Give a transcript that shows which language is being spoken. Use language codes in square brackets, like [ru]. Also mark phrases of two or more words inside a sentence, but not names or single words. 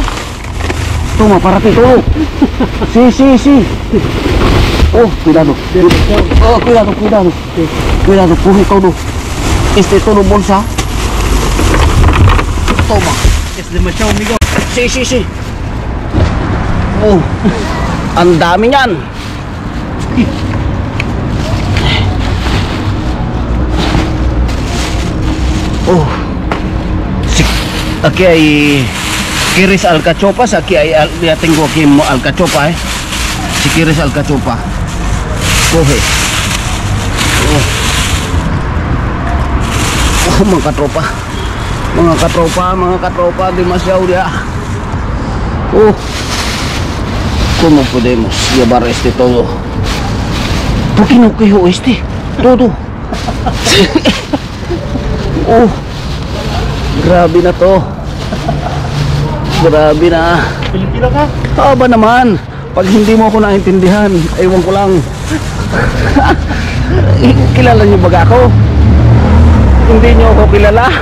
[es] Toma, para ti todo. Sí. Oh, cuidado. Cuidado. Cuidado, coge todo. Todo bolsa. Toma. Es demasiado, amigo. Sí. [tl] Oh, ang dami niyan. Oh. [es] Aquí ay ¿quieres alcachopas? Aquí hay ya tengo aquí alcachopa Si quieres alcachopa, coge. [tl] Mga katropa, [es] demasiado ya. ¿Cómo podemos llevar todo? ¿Por qué no cojo todo? [tl] Grabe na to. Grabe na. Pilipino ka? Ba naman? Pag hindi mo ako naintindihan, ewan ko lang. Kilala niyo ba ako? Hindi niyo ako kilala.